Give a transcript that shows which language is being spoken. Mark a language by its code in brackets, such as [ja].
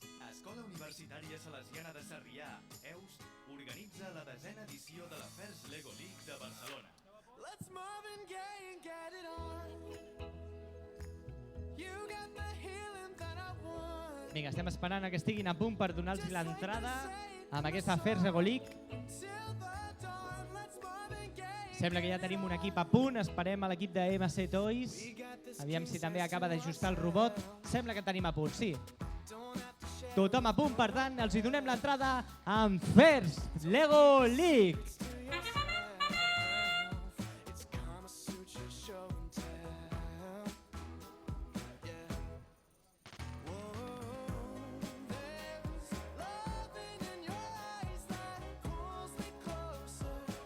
[ca] Escola Universitària Salesiana de Sarrià, EUS, organitza la 10a edició de la FERS Lego League de Barcelona. [en] Let's Marvin Gaye and get it on. You got the healing that I want. [ca] Vinga, estem esperant que estiguin a punt per donar-los l'entrada amb aquesta FERS Lego League. [en] Till the dawn, let's Marvin Gaye. [ca] Sembla que ja tenim un equip a punt, esperem a l'equip de MC Toys. Aviam si també acaba d'ajustar el robot. Sembla que tenim a punt, sí. Tothom a punt, per tant, els hi donem l'entrada amb FERS Lego League. [en] It's Kama Sutra show and tell. Yeah. Whoa, there's loving in your eyes that pulls me closer.